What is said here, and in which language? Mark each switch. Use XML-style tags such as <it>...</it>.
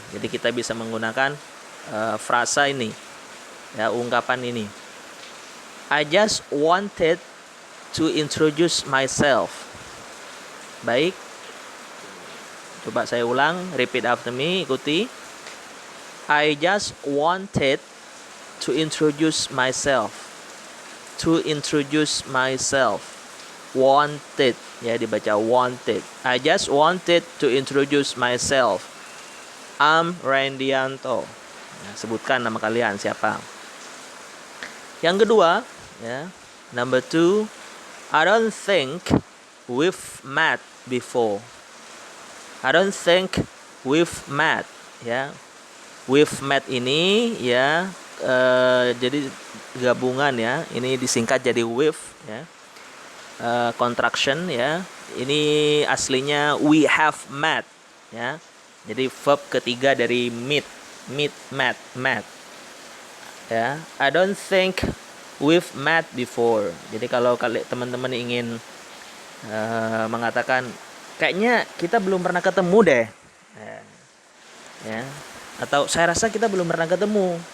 <id>Jadi kita bisa menggunakan frasa ini ya, ungkapan ini.</id> <en>I just wanted to introduce myself.</en> <id>Baik, coba saya ulang,</id> <en>repeat after me,</en> <id>ikuti.</id> <en>I just wanted to introduce myself. To introduce myself. Wanted,</en> <id>ya dibaca</id> <en>wanted. I just wanted to introduce myself. I'm Randianto.</en> <id>Nah, sebutkan nama kalian siapa. Yang kedua, ya,</id> <en>number 2. I don't think we've met before. I don't think we've met ya. We've met</en> <id>ini ya jadi gabungan ya. Ini disingkat jadi we've ya. Contraction ya. Ini aslinya</id> <en>we have met</en> <id>ya. Jadi verb ketiga dari meet, met ya.</id> <en>I don't think we've met before.</en> <id>Jadi kalau teman-teman ingin mengatakan kayaknya kita belum pernah ketemu deh ya, atau saya rasa kita belum pernah ketemu.</id>